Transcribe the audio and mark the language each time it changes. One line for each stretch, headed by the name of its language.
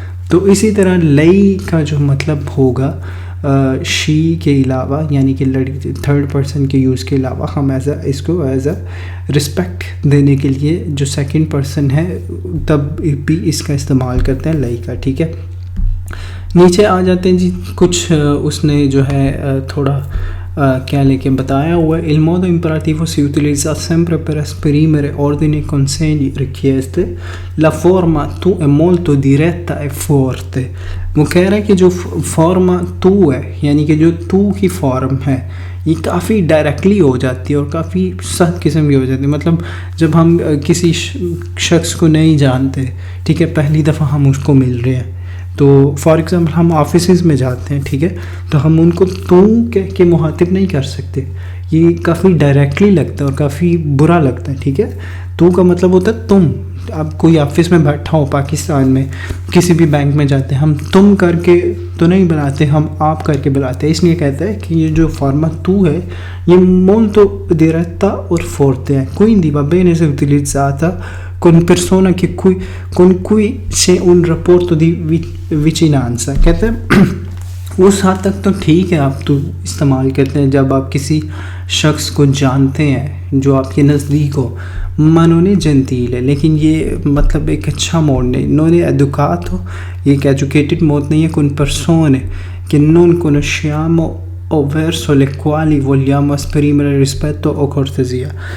Hindi: तो इसी तरह लई का जो मतलब होगा शी के अलावा यानी कि लड़की थर्ड पर्सन के यूज़ के अलावा हम इसको एज अ रिस्पेक्ट देने के लिए जो सेकंड पर्सन है तब भी इसका इस्तेमाल करते हैं लई का, ठीक है। नीचे आ जाते हैं जी कुछ उसने जो है थोड़ा क्या लेके बताया हुआ है।
Italian: Il modo imperativo si utilizza sempre per esprimere ordini e consigli richieste. La forma tu è molto diretta e forte.
Hindi: वो कह रहा है कि जो फॉर्मा तू है यानी कि जो तू की फॉर्म है ये काफ़ी डायरेक्टली हो जाती है और काफ़ी सख्त किस्म की हो जाती है। मतलब जब हम किसी शख्स को नहीं जानते, ठीक है, पहली दफ़ा हम उसको मिल रहे हैं, तो फॉर एग्ज़ाम्पल हम ऑफिस में जाते हैं, ठीक है, तो हम उनको तू कह के मुहातिब नहीं कर सकते। ये काफ़ी डायरेक्टली लगता है और काफ़ी बुरा लगता है, ठीक है। तू का मतलब होता है तुम। अब कोई ऑफिस में बैठा हो पाकिस्तान में, किसी भी बैंक में जाते हैं, हम तुम करके तो नहीं बुलाते, हम आप करके बुलाते हैं। इसलिए कहता है कि ये जो फॉर्मा तू है ये
Italian: molto diretta
Hindi: और forte है।
Italian: Quindi va bene se utilizzata con persona con cui c'è un rapporto di vicinanza,
Hindi: कहते हैं उस हद तक तो ठीक है, आप तो इस्तेमाल करते हैं जब आप किसी शख्स को जानते हैं जो आपके नज़दीक हो, मनोने जंतील है, लेकिन ये मतलब एक अच्छा मोड नहीं,
Italian: non è educato,
Hindi: ये एक एजुकेटेड मोड नहीं है,
Italian: con persone che non conosciamo o verso le quali vogliamo esprimere rispetto o cortesia।